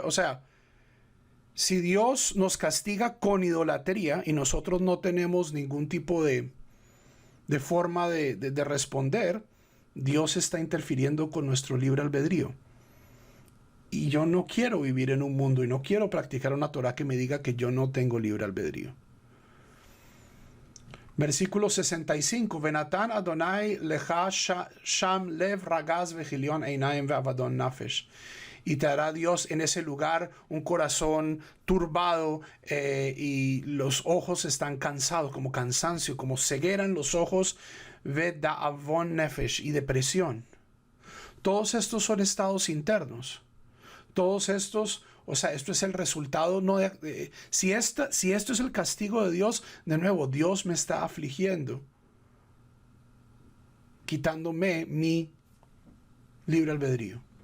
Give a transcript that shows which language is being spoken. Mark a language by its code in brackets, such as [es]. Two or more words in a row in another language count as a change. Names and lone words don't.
[es] O sea, si Dios nos castiga con idolatría y nosotros no tenemos ningún tipo de forma de responder, Dios está interfiriendo con nuestro libre albedrío. Y yo no quiero vivir en un mundo y no quiero practicar una Torah que me diga que yo no tengo libre albedrío. Versículo 65. [he] ונתן אדוני לך שם לב רגז וכליון עיניים ודאבון נפש. [es] y te dará Dios en ese lugar un corazón turbado y los ojos están cansados, como cansancio, como ceguera en los ojos, [he] ודאבון נפש, [es] y depresión. Todos estos son estados internos. Todos estos, o sea, esto es el resultado, no si esto es el castigo de Dios, de nuevo, Dios me está afligiendo, quitándome mi libre albedrío.